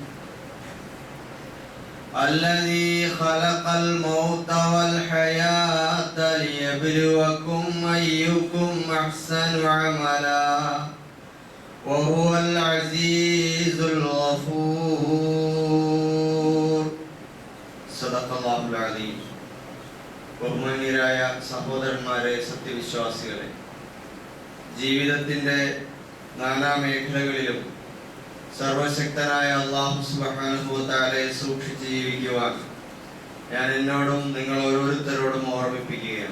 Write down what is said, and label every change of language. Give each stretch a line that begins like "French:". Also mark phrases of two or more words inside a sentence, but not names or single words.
Arabic: الذي خلق الموت والحياة ليبلوكم أيكم أحسن عملا وهو العزيز الغفور. صدق الله العظيم.
Malayalam: ബഹുമാന്യരായ സഹോദരന്മാരെ, സത്യവിശ്വാസികളെ, ജീവിതത്തിന്റെ നാനാമേഖലകളിലും സർവശക്തനായ
Arabic: الله سبحانه وتعالى
Malayalam: സൂക്ഷിച്ച് ജീവിക്കുവാൻ ഞാൻ എന്നോടും നിങ്ങൾ ഓരോരുത്തരോടും ഓർമ്മിപ്പിക്കുകയാണ്.